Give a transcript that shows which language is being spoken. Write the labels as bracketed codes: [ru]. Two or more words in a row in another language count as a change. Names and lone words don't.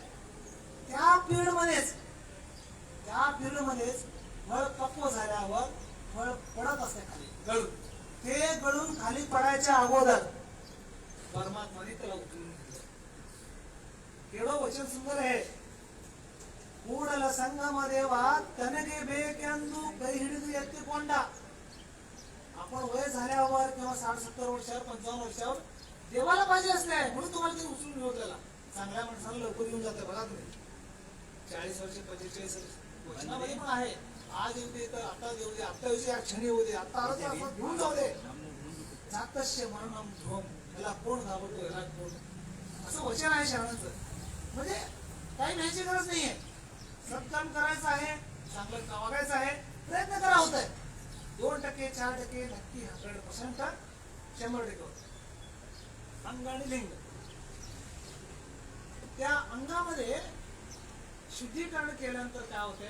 [mr] त्या पिरियडमध्येच फळ पक्व झाल्यावर फळ पडत असते खाली गळून. ते गळून खाली पडायच्या अगोदर परमात्माने त्याला उचलून घेतलं. केवढं वचन सुंदर आहे. [kn] ಕೂಡಲ ಸಂಗಮ ದೇವ ತನಗೆ ಬೇಕೆಂದು ಕೈ ಹಿಡಿದು ಎತ್ತಿಕೊಂಡ. [mr] आपण वय झाल्यावर किंवा 60-70 वर्षावर 55 वर्षावर देवाला पाहिजे असते म्हणून तुम्हाला ते उचलून घेऊ. त्याला चांगल्या माणसाला लवकर घेऊन जाते. बघा तुम्ही 40 वर्ष 45 वर्ष वचनामध्ये पण आहे. आज येऊ दे तर आता येऊ दे. आता येऊ दे या क्षणी येऊ दे. आता आलं तर असं घेऊन जाऊ दे. [sa] जातस्य मरणम ध्वम. [mr] याला कोण घाबरतो, याला कोण. असं वचन आहे शरणांचं. म्हणजे काही न्यायची गरज नाहीये. सत्कर्म करायचं आहे, चांगलं वागायचं आहे, प्रयत्न करा. होत आहे 2%, 4% नक्की 100% 100% होत. अंग आणि लिंग त्या अंगामध्ये शुद्धीकरण केल्यानंतर काय होते.